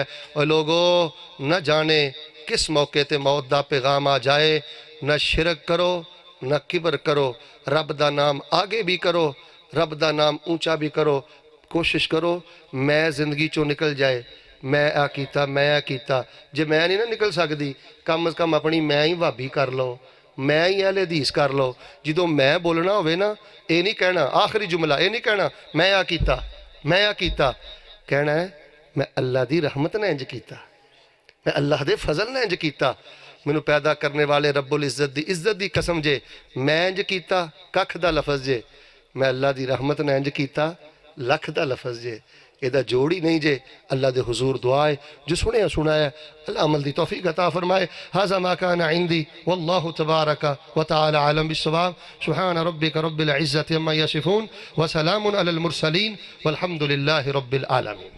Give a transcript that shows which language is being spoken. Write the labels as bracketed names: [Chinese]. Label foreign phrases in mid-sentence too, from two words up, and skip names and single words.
[Punjabi] اور لوگوں نہ جانے کس موقع تے موت دا پیغام آ جائے، نہ شرک کرو نہ کبر کرو، رب دا نام آگے بھی کرو، رب دا نام اونچا بھی کرو، کوشش کرو میں زندگی چوں نکل جائے، میں کیتا جے میں نہیں نہ نکل سکتی کم از کم اپنی میں ہی بھابی کر لو، میں ہی اہل حدیث کر لو۔ جدو میں بولنا ہوئے نا اے نہیں کہنا آخری جملہ، اے نہیں کہنا میں کیتا، کہنا ہے میں اللہ دی رحمت نے انج کیتا، میں اللہ دے فضل نے انج کیتا، مینوں پیدا کرنے والے رب العزت دی عزت دی قسم جے میں انج کیتا ککھ دا لفظ جے، میں اللہ دی رحمت نے انج کیتا لکھ دا لفظ جے، یہ دا جوڑی نہیں جے۔ اللہ دے حضور دعائے جو سنایا اللہ عمل دی توفیق عطا فرمائے۔ [Arabic] ھذا ما کان عندی واللہ تبارک وتعالی عالم بالصواب۔ سبحان ربک رب العزت عما یصفون وسلام علی المرسلین والحمد للہ رب العالمین۔